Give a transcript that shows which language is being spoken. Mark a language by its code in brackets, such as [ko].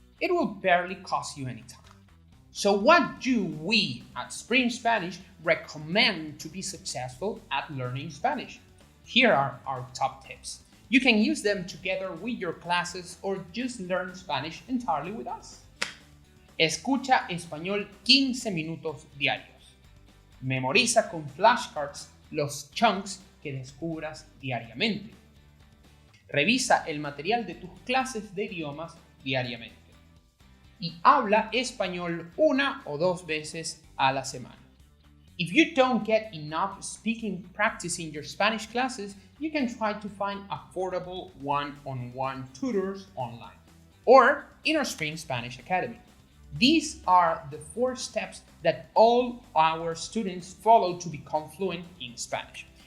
[en] It will barely cost you any time. So what do we at Spring Spanish recommend to be successful at learning Spanish? Here are our top tips. You can use them together with your classes or just learn Spanish entirely with us. [es] Escucha español 15 minutos diarios. Memoriza con flashcards los chunks que descubras diariamente. Revisa el material de tus clases de idiomas diariamente. Y habla español 1 o 2 veces a la semana. [en] If you don't get enough speaking practice in your Spanish classes, you can try to find affordable one-on-one tutors online or in our Spring Spanish Academy. These are the 4 steps that all our students follow to become fluent in Spanish.